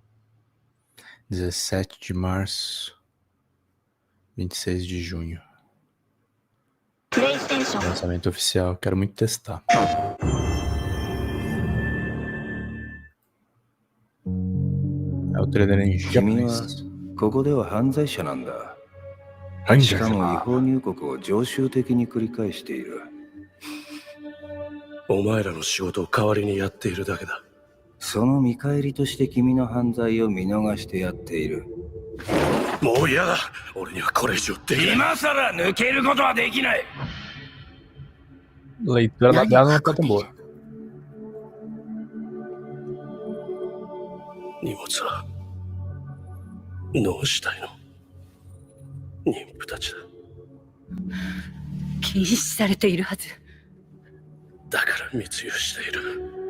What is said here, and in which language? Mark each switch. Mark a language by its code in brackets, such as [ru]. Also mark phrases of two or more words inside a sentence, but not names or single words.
[pt] 17 de março. 26 de junho. Lançamento oficial. Quero muito testar. É o trailer em japonês. [ja] ここでは犯罪者なんだ。犯罪者。しかも違法入国を常習的に繰り返している。お前らの仕事を代わりにやっているだけだ。その見返りとして君の犯罪を見逃してやっている。もう嫌だ。俺にはこれ以上できない。今さら抜けることはできない。 [pt] Leitura da dela não tá tão boa. [ja] 荷物はどうしたいの？妊婦たちだ。禁止されているはず。だから密輸している。